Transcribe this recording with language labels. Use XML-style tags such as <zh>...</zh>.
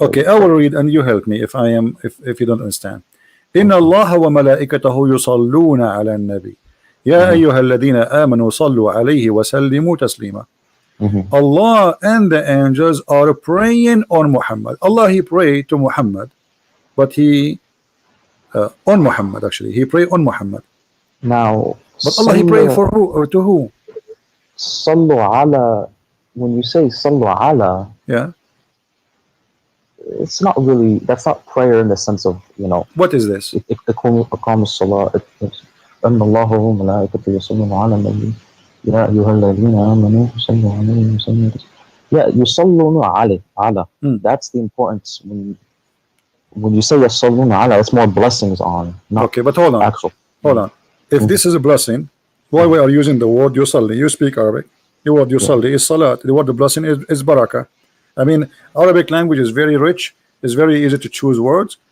<en>Okay, I will read and you help me if I am, if you don't understand.</en> <ar>إن</ar> <en>Okay.</en> <ar>الله وملائكته يصلون على النبي يا Hmm. أيها الذين آمنوا صلوا عليه وسلموا تسليما. Hmm.</ar> <en>Allah and the angels are praying on Muhammad. Allah, he prayed to Muhammad, but he on Muhammad, actually he prayed on Muhammad, Now, but Allah, he prayed for who, or to who? sallu ala. When you say sallu ala, Yeah, it's not really. That's not prayer in the sense of what is this?</en> <ar>إقام الصلاة. أن الله وملائكته يصلون على النبي يا أيها الذين آمنوا صلوا عليه وسلموا تسليما. Yeah, yusalluna alayh, ala. Hmm.</ar> <en>That's the importance. When you say yusalluna ala, it's more blessings on, not Okay, but hold on, actual. hold on. If Mhm. this is a blessing, why we are using the word yusalli? You speak Arabic. The word Yeah. yusalli is salat. The word blessing is barakah. I mean, Arabic language is very rich. It's very easy to choose words.</en>